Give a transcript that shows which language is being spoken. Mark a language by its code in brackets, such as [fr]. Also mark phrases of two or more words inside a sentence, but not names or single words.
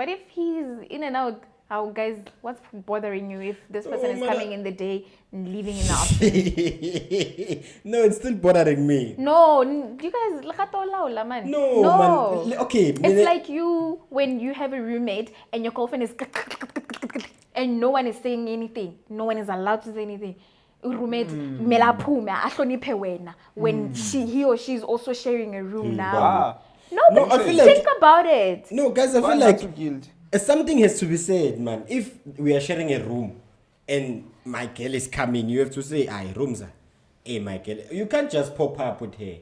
[en] But if he's in and out, how guys, what's bothering you if this person is coming in the day and leaving in the afternoon? No, it's still bothering me. No, you guys, lakatolaula, man. No, man. Okay, It's like you when you have a roommate and your girlfriend is and no one is saying anything. No one is allowed to say anything. Roommate [zu] melaphume ahloniphe wena [en] when he or she is also sharing a room now. No, No, but I feel like- think about it. No, guys, I Why feel not like to guilt? something has to be said, man. If we are sharing a room and my girl is coming, you have to say, "Aye, rooms are." Hey, my girl, you can't just pop up with her.